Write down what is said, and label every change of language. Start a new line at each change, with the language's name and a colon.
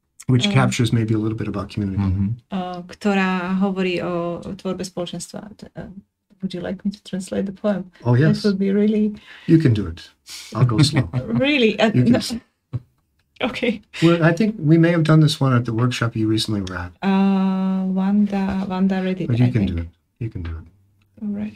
English: Which captures maybe a little bit about community building.
Slovak: Ktorá hovorí o tvorbe spoločenstva.
English: Would you like me to translate the poem? Oh, yes. That would be really... You can do it. I'll go slow. Really? Okay. Well, I think we may have done this one at the workshop you recently were at. Wanda read it, but you can do it. You can do it. All right.